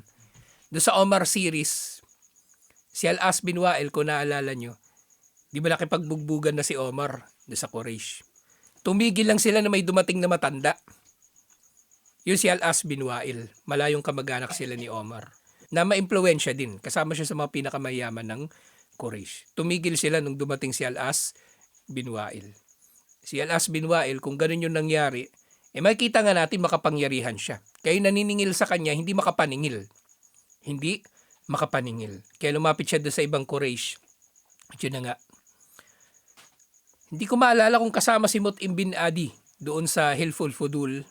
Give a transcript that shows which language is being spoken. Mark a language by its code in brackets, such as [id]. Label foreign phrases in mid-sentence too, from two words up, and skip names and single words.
[tl] Doon sa Omar series, si Al-As bin Wa'il, kung naalala nyo, di ba nakipagbugbugan na si Omar doon sa Quraysh. Tumigil lang sila na may dumating na matanda. Yun si Al-As bin Wa'il. Malayong kamag-anak sila ni Omar. Na ma-impluwensya din. Kasama siya sa mga pinakamayaman ng Quraysh. Tumigil sila nung dumating si Al-As bin Wa'il. Si Al-As bin Wa'il, kung ganun yung nangyari, makikita nga natin makapangyarihan siya. Kaya naniningil sa kanya, hindi makapaningil. Hindi makapaningil. Kaya lumapit siya doon sa ibang Quraysh. At yun na nga. Hindi ko maalala kung kasama si Mut'im bin Adi doon sa Hilful Fudul.